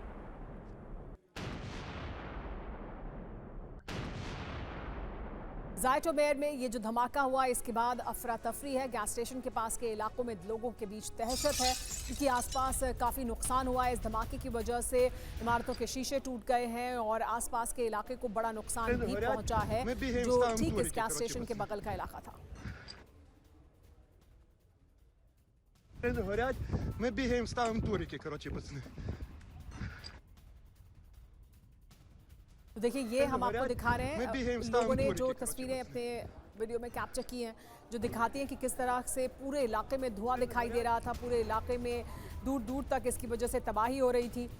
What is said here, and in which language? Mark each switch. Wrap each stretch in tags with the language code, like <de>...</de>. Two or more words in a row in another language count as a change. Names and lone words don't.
<hi>ज़ाइटोमेर में ये जो धमाका हुआ इसके बाद अफरा तफरी है। गैस स्टेशन के पास के इलाकों में लोगों के बीच दहशत है क्योंकि आसपास काफ़ी नुकसान हुआ है। इस धमाके की वजह से इमारतों के शीशे टूट गए हैं और आसपास के इलाके को बड़ा नुकसान भी पहुंचा है, जो ठीक इस गैस स्टेशन के बगल का इलाका था।</hi> <ru>Мы бегаем, ставим турики, короче, пацаны.</ru> <hi>तो देखिए ये हम आपको दिखा रहे हैं लोगों ने जो तस्वीरें अपने वीडियो में कैप्चर की हैं, जो दिखाती हैं कि किस तरह से पूरे इलाके में धुआं दिखाई दे रहा था। पूरे इलाके में दूर दूर तक इसकी वजह से तबाही हो रही थी।</hi>